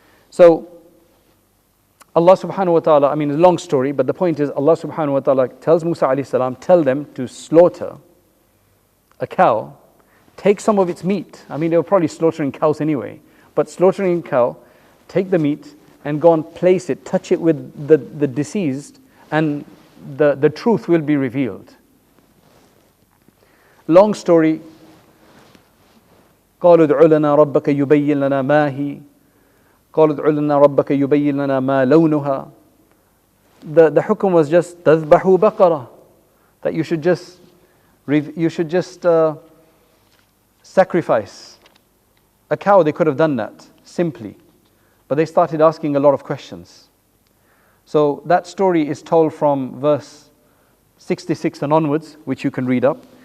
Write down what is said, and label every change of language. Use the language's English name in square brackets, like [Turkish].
[English] So Allah subhanahu wa ta'ala, I mean, it's a long story, but the point is Allah subhanahu wa ta'ala tells Musa alayhi salam, tell them to slaughter a cow, take some of its meat. I mean, they were probably slaughtering cows anyway, but slaughtering a cow, take the meat and go and place it, touch it with the deceased, and the truth will be revealed. Long story. [Arabic] قالوا ادع لنا ربك يبين لنا ما هي قالوا ادع لنا ربك يبين لنا ما لونها. [English] The hukum was just [Arabic] تذبحوا بقرة, [English] that you should just sacrifice a cow. They could have done that simply, but they started asking a lot of questions. So that story is told from verse 66 and onwards, which you can read up.